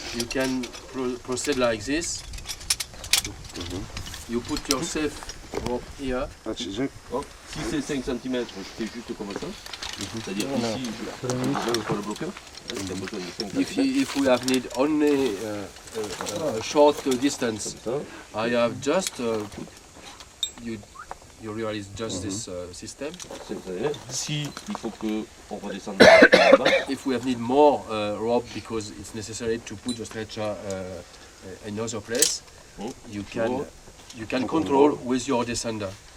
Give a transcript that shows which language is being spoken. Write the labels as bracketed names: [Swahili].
[English] you can proceed like this. You put your safe rope here. [French] Hop, si c'est 5 cm, je fais juste comme ça. C'est-à-dire ici, je n'enlève pas le bloqueur. Là, il y a besoin de 5 cm. [English] If we have need only a short distance, I have just you realize just this system. [French] Si il faut qu'on redescende là-bas, [English] If we have need more rope because it's necessary to put the stretcher in another place, you can control with your descender.